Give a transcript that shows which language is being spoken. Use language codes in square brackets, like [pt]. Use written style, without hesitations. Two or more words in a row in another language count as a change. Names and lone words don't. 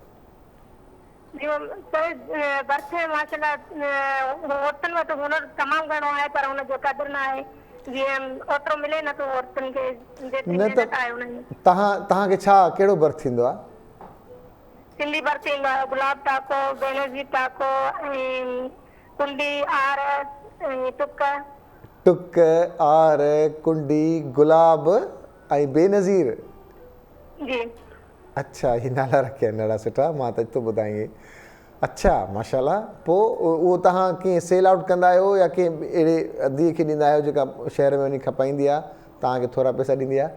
[sd] बर्थ माशाल्लाह औरतुनि वटि हुनर तमामु घणो आहे, पर हुनजो क़दुरु न आहे, जीअं ओतिरो मिले नथो औरतुनि खे। तव्हांखे छा कहिड़ो बर्थ थींदो आहे? सिंधी बर्थ ईंदो आहे, गुलाब टाको, बेनज़ीर टाको, ऐं कुंडी आर, टुक आर, कुंडी, गुलाब ऐं बेनज़ीर जी। अच्छा, ये नाला रखिया आहिनि ॾाढा सुठा, मां त तो ॿुधायां। अच्छा, माशाल्लाह। पोइ उहो तव्हां कीअं [en] sell out [sd] कंदा आहियो या कंहिं अहिड़े अदीअ खे ॾींदा आहियो जेका शहर में वञी खपाईंदी आहे, तव्हांखे थोरा पैसा ॾींदी आहे?